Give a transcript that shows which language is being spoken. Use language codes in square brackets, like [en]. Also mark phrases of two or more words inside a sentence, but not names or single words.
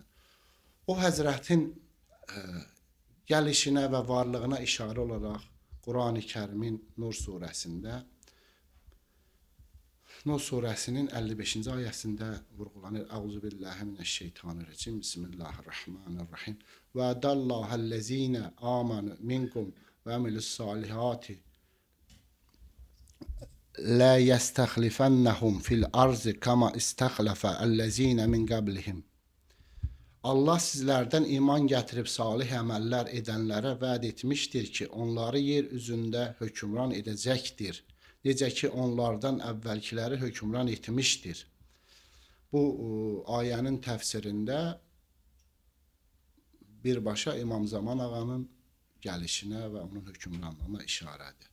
[az] O Həzrətin gəlişinə və varlığına işarə olaraq Qurani Kərimin Nur surəsində, Nur surəsinin 55-ci ayəsində vurğulanır. [ar] أعوذ بالله من الشيطان الرجيم. بسم الله الرحمن الرحيم. وعد الله الذين آمنوا منكم وعملوا الصالحات لا يستخلفنهم في الأرض كما استخلف الذين من قبلهم. [az] Allah sizlərdən iman gətirib salih əməllər edənlərə vəd etmişdir ki, onları yer üzündə hökmran edəcəkdir. Necə ki, onlardan əvvəlkiləri hökmran etmişdir. Bu ayənin təfsirində birbaşa İmam Zaman ağanın gəlişinə və onun hökmranlığına işarədir.